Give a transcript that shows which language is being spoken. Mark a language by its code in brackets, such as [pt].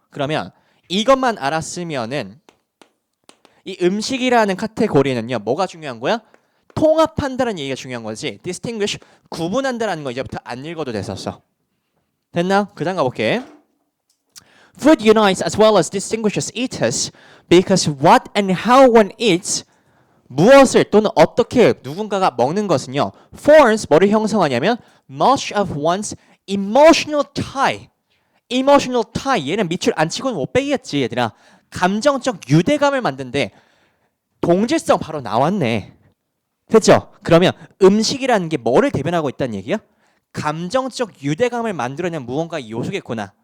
[ko] 그러면 이것만 알았으면은 이 음식이라는 카테고리는요. 뭐가 중요한 거야? 통합한다는 얘기가 중요한 거지. distinguish, 구분한다는 거 이제부터 안 읽어도 됐었어. 됐나? 그 다음 가볼게. [en] Food unites as well as distinguishes eaters because what and how one eats [ko] 무엇을 또는 어떻게 누군가가 먹는 것은요. [en] forms [ko] 뭐를 형성하냐면 [en] much of one's emotional tie. [ko] emotional tie 얘는 밑줄 안 치고는 못 빼겠지 얘들아. 감정적 유대감을 만든대. 동질성 바로 나왔네. 됐죠? 그러면 음식이라는 게 뭐를 대변하고 있다는 얘기야? 감정적 유대감을 만들어내는 무언가 요소겠구나.